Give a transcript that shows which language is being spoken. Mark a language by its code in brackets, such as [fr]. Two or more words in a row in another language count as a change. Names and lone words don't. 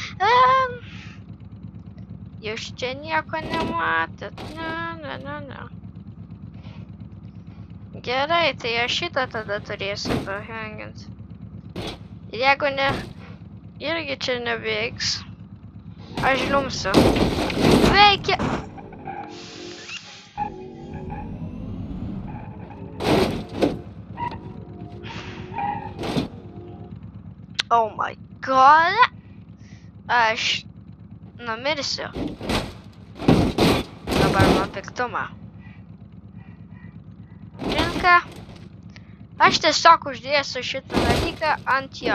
[lt] Jūs čia nieko nematėt. Ne. Gerai, tai aš šitą tada turėsiu pahenginti. Ir jeigu ne, irgi čia neveiks, aš žliumsiu. Veikia! [en] Oh my god! [lt] Aš numirsiu. Dabar nuo piktumo. Žinka, aš tiesiog uždėsiu šitą dalyką ant jo.